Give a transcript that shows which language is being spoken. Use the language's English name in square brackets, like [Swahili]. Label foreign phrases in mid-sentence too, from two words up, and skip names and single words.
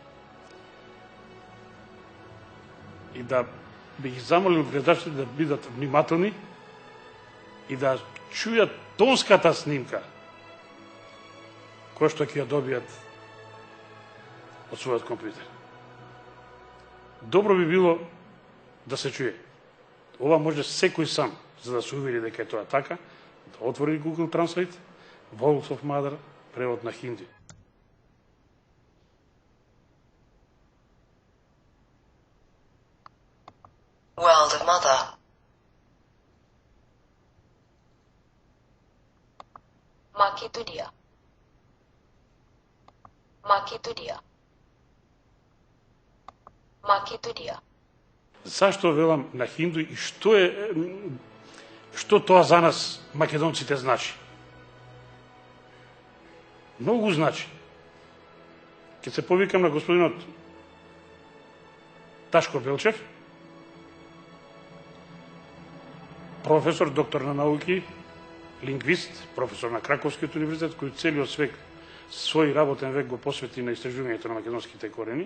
[Macedonian] И да би ги замолил гледачите да бидат внимателни и да чујат тонската снимка која што ќе ја добијат од својот компјутер. Добро би било да се чуе. Ова може секој сам, за да се увери дека е тоа така, да отвори Google Translate, [English] World of Mother, [Macedonian] превод на хинди. [English] World of Mother. [Macedonian] Makidunia. Makidunia. Makidunia. Зашто велам на хинду и што тоа за нас македонците значи? Многу значи. Ке се повикам на господинот Ташко Белчев, професор, доктор на науки, лингвист, професор на Краковскиот универзитет, кој целиот свој работен век го посвети на истражувањето на македонските корени.